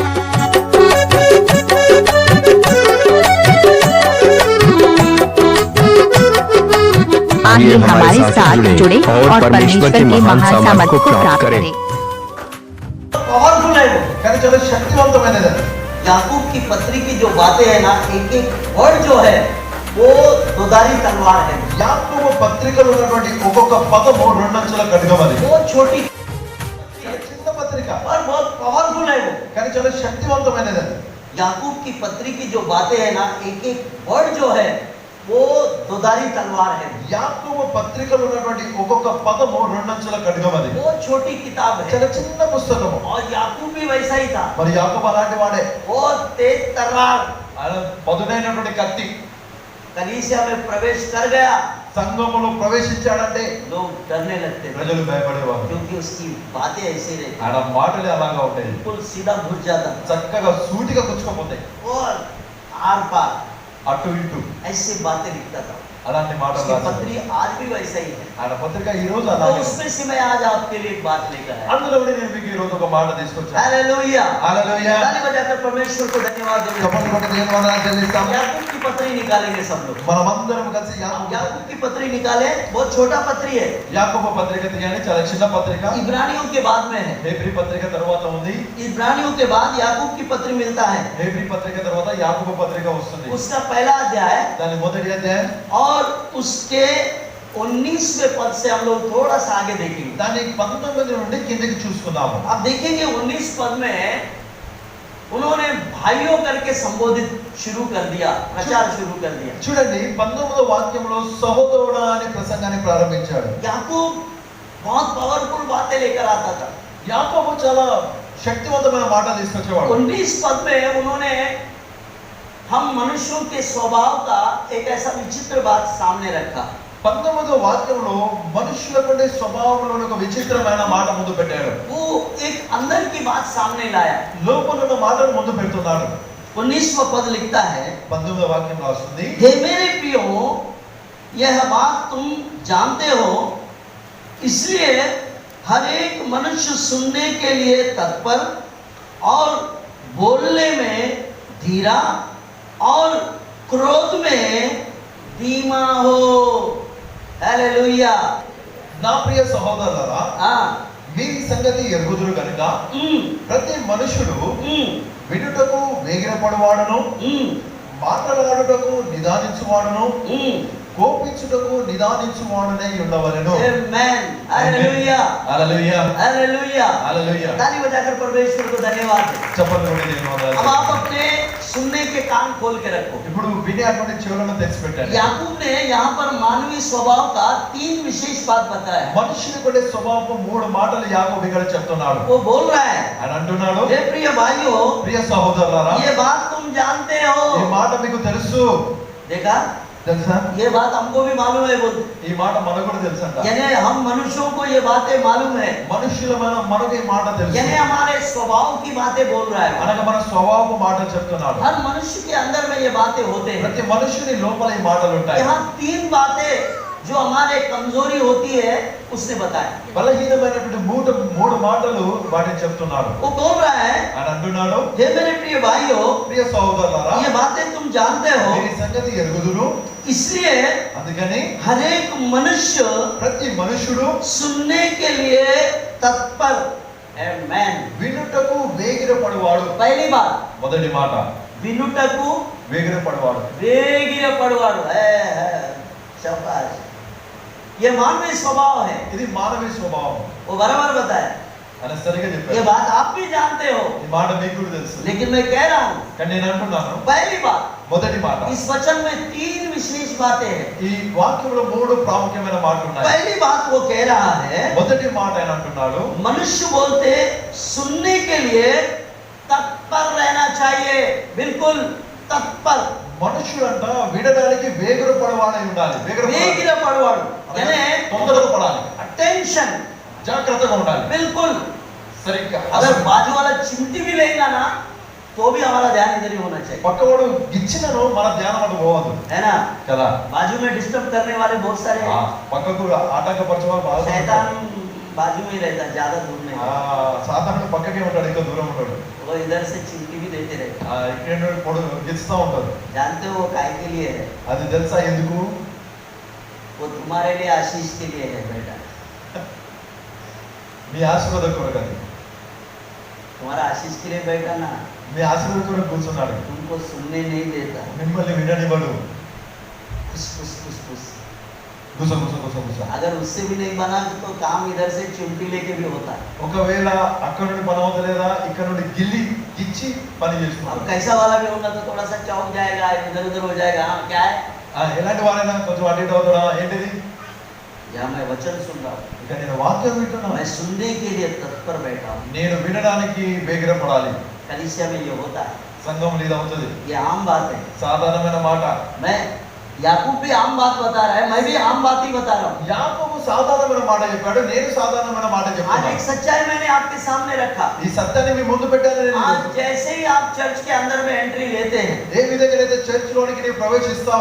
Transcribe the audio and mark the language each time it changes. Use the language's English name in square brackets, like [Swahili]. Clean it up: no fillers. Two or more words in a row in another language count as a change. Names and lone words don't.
[Hindi] आइए हमारे साथ जुड़े और परमेश्वर के महान सामर्थ को प्राप्त करें। पावरफुल है वो, कहते चलो शक्तिवंतమైనది। याकूब की पत्री की जो बातें है ना, एक एक वर्ड जो है वो दुधारी तलवार है। [Telugu] యాకోబు పత్రికలో ఉన్నటువంటి ఒక్కొక్క పదము రెండంచుల ఖడ్గమది। [Hindi] वो छोटी [Telugu] చిన్న పత్రిక [Hindi] और बहुत पावरफुल है वो, [Telugu] కానీ చాలా శక్తివంతమైనది। [Hindi] याकूब की पत्री की जो बातें है ना, एक एक वर्ड जो है वो दुधारी तलवार है। [Telugu] యాకోబు పత్రికలో ఉన్నటువంటి ఒక్కొక్క పదము రెండంచుల ఖడ్గమది। [Hindi] वो छोटी किताब है [Telugu] చాలా చిన్న పుస్తకము। [Hindi] और याकूब भी वैसा ही था। [Telugu] మరి యాకోబు అలాంటి వాడే। [Hindi] वो तेज तलवार [Telugu] ఆయన పదునైనటువంటి కత్తి [Hindi] कलीसिया में प्रवेश कर गया, [Telugu] సంఘములో ప్రవేశించాడంటే [Hindi] लोग डरने लगते थे, [Telugu] ప్రజలు భయపడేవారు। [Hindi] क्योंकि उसकी बातें ऐसी रहती, [Telugu] ఆయన మాటలే అలాగా ఉంటాయి, [Hindi] बिल्कुल सीधा घुस जाता [Telugu] చక్కగా సూటిగా గుచ్చుకుపోతాయి, [Hindi] और आर पार [Telugu] అటు ఇటు [Hindi] ऐसी बातें लिखता था। [Telugu] అలాంటి మాటలు [Hindi] उसकी [Telugu] రాశాడు। [Hindi] पत्री आज भी वैसा ही है। [Telugu] ఆయన పత్రిక ఈ రోజు [Hindi] तो [Telugu] అలాగే [Hindi] उसमें से मैं आज आपके लिए एक बात लेकर आया। [Telugu] అందులో కూడా నేను మీకు ఈ రోజు ఒక మాట తీసుకొచ్చాను। [Hindi] हालेलुया, [Telugu] హల్లెలూయా। [Hindi] ताली बजाकर परमेश्वर को धन्यवाद देंगे। [Telugu] చప్పట్లు కొట్టి దేవునికి వందనాలు చెల్లిస్తాం। [Hindi] याकूब की पत्री निकालेंगे सब लोग। [Telugu] మనమందరం కలిసి [Hindi] याकूब की पत्री निकाले, बहुत छोटा पत्री है, [Telugu] యాకోబు పత్రిక తీయండి, చాలా చిన్న పత్రిక। [Hindi] इब्रानियों के बाद में है। [Telugu] హెబ్రీ పత్రిక తర్వాత ఉంది। [Hindi] इब्रानियों के बाद याकूब की पत्री मिलता है। [Telugu] హెబ్రీ పత్రిక తర్వాత యాకోబు పత్రిక వస్తుంది। [Hindi] उसका पहला अध्याय [Telugu] దాని మొదటి అధ్యాయం [Hindi] और उसके 19वें पद से हम लोग थोड़ा सा आगे देखेंगे। [Telugu] దాని 19 నుండి కిందకి చూసుకుందాము। [Hindi] आप देखेंगे 19 पद में उन्होंने भाइयों करके संबोधित शुरू कर दिया, प्रचार शुरू कर दिया। [Telugu] చూడండి 19వ వాక్యంలో సహోదరుడా అనే ప్రసంగాన్ని ప్రారంభించాడు। [Hindi] याकूब बहुत पावरफुल बातें लेकर आता था। [Telugu] యాకోబు చాలా శక్తివంతమైన మాటలు తీసుకొచ్చేవాడు। [Hindi] 19 पद में उन्होंने हम मनुष्यों के स्वभाव का एक ऐसा विचित्र बात सामने रखा। [Telugu] 19వ వాక్యంలో మనుషులకు స్వభావంలో ఒక విచిత్రమైన మాట ముందు పెట్టాడు। [Hindi] वो एक अंदर की बात सामने लाया। [Telugu] లోపల ఉన్న మాటను ముందు పెడుతున్నాడు। [Hindi] 19वां पद लिखता है, [Telugu] 19వ వాక్యం రాస్తుంది, [Hindi] हे मेरे प्रियो, यह बात तुम जानते हो, इसलिए हर एक मनुष्य सुनने के लिए तत्पर और बोलने में धीरा और क्रोध में धीमा हो। हालेलुया। [Telugu] నా ప్రియ సహోదరులారా, [Hindi] हाँ, [Telugu] మీ సంగతి ఎరుగుదురు గనుక ప్రతి మనుషుడు వినుటకు వేగిరపడువాడును, మాట్లాడుటకు నిదానించువాడును, కోపించుటకు నిదానించువాడునై ఉండవలెను। [Hindi] आमेन। हालेलुया, [Telugu] హల్లెలూయా, [Hindi] हालेलुया, [Telugu] హల్లెలూయా। [Hindi] ताली बजाकर परमेश्वर को धन्यवाद दें। [Telugu] చప్పట్లు కొట్టి దేవునికి వందనాలు [Hindi] अब आप [Telugu] చెల్లిస్తాం। [Hindi] अपने सुनने के कान खोल के रखो। [Telugu] ఇప్పుడు వినే అటువంటి చెవులను తెచ్చిపెట్టండి। [Hindi] याकूब ने यहाँ पर मानवीय स्वभाव का 3 विशेष बात बताया है। [Telugu] మనుషులకు ఉండే స్వభావం 3 మాటలు యాకోబు ఇక్కడ చెప్తున్నాడు। [Hindi] वो बोल रहा है, [Telugu] ఆయన అంటున్నాడు, [Hindi] हे प्रिय भाइयों, [Telugu] ప్రియ సహోదరులారా, [Hindi] ये बात तुम जानते [Telugu] ఈ [Hindi] हो। [Telugu] మాట మీకు తెలుసు। [Hindi] देखा, [Telugu] తెలుసా? [Hindi] ये बात हमको भी मालूम है। बोल, [Telugu] ఈ మాట మనకు కూడా తెలుసంట। [Hindi] यानी हम मनुष्यों को ये बातें मालूम है, [Telugu] మనుషులమైన మనకు ఈ మాట తెలుసు। [Hindi] यानी हमारे स्वभाव की बातें बोल रहा है। [Telugu] అనగా మన స్వభావ మాట చెప్తున్నాడు। [Hindi] हर मनुष्य के अंदर में ये बातें होते हैं। [Telugu] ప్రతి మనుషుని లోపల ఈ మాటలు ఉంటాయి। [Hindi] यहाँ 3 बातें जो हमारे कमजोरी होती है उसने बताया। [Telugu] బలహీనమైనటువంటి 3 మాటలు వాటిని చెప్తున్నాడు। [Hindi] वो बोल रहा है, [Telugu] ఆయన అంటున్నాడు, [Hindi] हे मेरे प्रिय भाइयों, [Telugu] ప్రియ సహోదరులారా, [Hindi] ये बातें तुम जानते हो, [Telugu] మీ సంగతి ఎరుగుదురు, [Hindi] इसलिए [Telugu] అందుకని [Hindi] हर एक मनुष्य [Telugu] ప్రతి మనుషుడు [Hindi] सुनने के लिए तत्पर। आमेन। [Telugu] వినుటకు వేగిరపడువాడు। [Hindi] पहली बात, [Telugu] మొదటి మాట, विनुटकु వేగిరపడువాడు। వేగిర పడవాడో [Hindi] है। शाबाश। ये मानवीय स्वभाव है। [Telugu] ఇది మానవ స్వభావం। [Hindi] वो बराबर बताया। [Telugu] అని సరిగా [Hindi] ये [Telugu] చెప్పారు. [Hindi] बात आप भी जानते हो, [Telugu] ఈ మాట మీకు కూడా తెలుసు. [Hindi] लेकिन मैं कह रहा हूँ [Telugu] కానీ నేను అంటున్నాను, [Hindi] पहली बात, [Telugu] మొదటి మాట, [Hindi] इस वचन में 3 विशेष बातें हैं। [Telugu] ఈ వాక్యంలో 3 ప్రాముఖ్యమైన మాటలు ఉన్నాయి. [Hindi] पहली बात वो कह रहा है, [Telugu] మొదటి మాట ఆయన అంటున్నాడు, [Hindi] मनुष्य बोलते सुनने के लिए तत्पर रहना चाहिए, बिल्कुल तत्पर, [Telugu] మనుషులంట వినడానికి వేగిరపడవాడై ఉండాలి. వేగిరపడవాడు यानी తొందరగా పడాలి, [Hindi] अटेंशन, [Telugu] జాగ్రత్తగా ఉండాలి. [Hindi] बिल्कुल। [Telugu] సరిగ్గా [Hindi] अगर बाजू वाला चिमटी भी लेगा ना तो भी हमारा ध्यान इधर ही होना चाहिए, [Telugu] పక్కవాడు గిచ్చినను మన ధ్యానం అటు పోవద్దు [Hindi] है ना। [Telugu] కదా. [Hindi] बाजू में डिस्टर्ब करने वाले बहुत सारे [Telugu] ఆ, [Hindi] हैं, [Telugu] పక్కకు ఆటంకపరచేవాడు బాగా [Hindi] शैतान [Telugu] ఉంటాడు. [Hindi] बाजू में ही रहता है, ज्यादा दूर नहीं, [Telugu] సాధారణ పక్కకే ఉంటాడు, ఇంకా దూరం ఉంటాడు. [Hindi] वो इधर से चिमटी भी देते रहते [Telugu] ఇక్కడ పొడు గిచ్చుతా ఉంటాడు. [Hindi] हैं। जानते हो वो काय के लिए है? [Telugu] అది తెలుసా ఎందుకు? [Hindi] वो तुम्हारे लिए आशीष के लिए है बेटा, [Telugu] మీ ఆశీర్వాదం కొరకు అది. [Hindi] तुम्हारा आशीष के लिए बैठा ना, [Telugu] మీ ఆశీర్వాదం కొరకు కూర్చున్నాడు. [Hindi] तुमको सुनने नहीं देता, [Telugu] మిమ్మల్ని విననివ్వడు. [Hindi] खुश खुश खुश खुश। [Telugu] గుస గుస గుస గుస. [Hindi] अगर उससे भी नहीं बना तो काम इधर से चिमटी लेके भी होता है। [Telugu] ఒకవేళ అక్కడ నుండి పని అవుతలేదా, ఇక్కడ నుండి గిచ్చి పని [Hindi] अब [Telugu] చేస్తున్నాడు. [Hindi] कैसा वाला भी होगा तो थोड़ा सा चौक जाएगा, इधर उधर हो जाएगा, हाँ क्या है, [Telugu] ఎలాంటి వారైనా కొంచెం అటు ఇటు అవుతాడా, ఏంటిది? [Hindi] यहाँ मैं वचन सुन रहा हूँ, [Telugu] ఇక నేను వాక్యం వింటున్నాను, [Hindi] मैं सुनने के लिए तत्पर बैठा हूँ। [Telugu] నేను వినడానికి వేగిరపడాలి. [Hindi] कलीसिया में ये होता है, [Telugu] సంఘం ఇది అవుతుంది, [Hindi] ये आम बात है। [Telugu] సాధారణమైన మాట. [Hindi] मैं याकूब भी आम बात बता रहा है, मैं भी आम बात ही बता रहा हूँ। [Telugu] యాకోబు సాధారణమైన మాట చెప్పాడు, నేను సాధారణమైన మాట [Hindi] आज [Telugu] చెప్తాను. [Hindi] एक सच्चाई मैंने आपके सामने रखा। [Telugu] ఈ సత్యాన్ని మీ ముందు పెట్టాను నేను. [Hindi] आज जैसे ही आप चर्च के अंदर में एंट्री लेते हैं, [Telugu] ఏ విధంగా అయితే చర్చ్ లోనికి నీవు ప్రవేశిస్తావు,